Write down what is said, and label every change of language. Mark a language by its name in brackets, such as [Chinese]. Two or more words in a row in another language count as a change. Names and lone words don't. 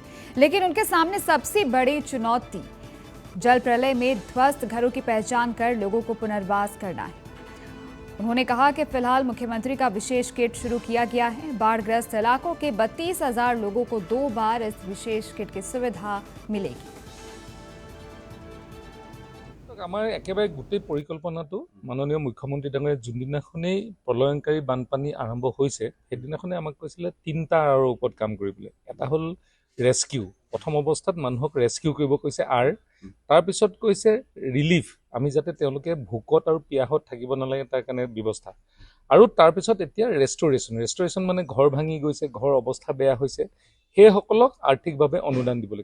[Hindi] लेकिन उनके सामने सबसे बड़ी चुनौती जल प्रलय में ध्वस्त घरों की पहचान कर लोगों को पुनर्वास करना है। उन्होंने कहा कि फिलहाल मुख्यमंत्री का विशेष किट शुरू किया गया है। बाढ़ग्रस्त इलाकों के 32,000 लोगों को 2 बार इस विशेष किट की सुविधा मिलेगी। [Assamese] আমাৰ একেবাৰে গোটেই পৰিকল্পনাটো মাননীয় মুখ্যমন্ত্ৰী ডাঙৰীয়াই যোনদিনাখনেই প্ৰলয়ংকাৰী বানপানী আৰম্ভ হৈছে সেইদিনাখনে আমাক কৈছিলে 3টা আৰৰ ওপৰত কাম কৰিবলৈ। এটা হ'ল ৰেস্কিউ, প্ৰথম অৱস্থাত মানুহক ৰেস্কিউ কৰিব কৈছে, আৰু তাৰপিছত কৈছে ৰিলিফ, আমি যাতে তেওঁলোকে ভোকত আৰু পিয়াহত থাকিব নালাগে তাৰ কাৰণে ব্যৱস্থা, আৰু তাৰপিছত এতিয়া ৰেষ্টৰেশ্যন মানে ঘৰ ভাঙি গৈছে, ঘৰ অৱস্থা বেয়া হৈছে, সেইসকলক আৰ্থিকভাৱে অনুদান দিবলৈ।